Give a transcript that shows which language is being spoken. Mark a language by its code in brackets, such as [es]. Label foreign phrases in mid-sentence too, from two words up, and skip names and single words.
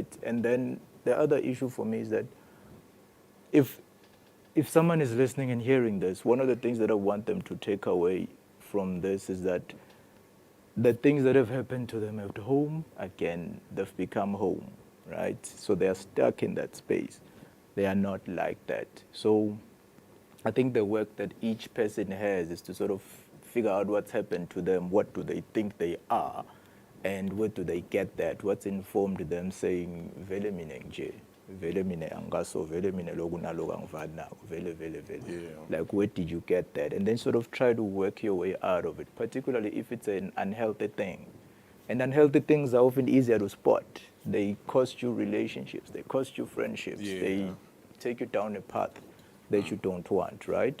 [en] And then the other issue for me is that if if someone is listening and hearing this, one of the things that I want them to take away from this is that the things that have happened to them at home, again, they've become home, right? So they are stuck in that space. They are not like that. So I think the work that each person has is to sort of figure out what's happened to them, what do they think they are, and where do they get that? What's informed them saying, [zu] vele mina nje, vele mina angaso, vele mina loku naloku angivali nako, vele, vele, vele. [en] Yeah. Like, where did you get that? And then sort of try to work your way out of it, particularly if it's an unhealthy thing. And unhealthy things are often easier to spot. They cost you relationships, they cost you friendships, Yeah. they take you down a path that you don't want, right?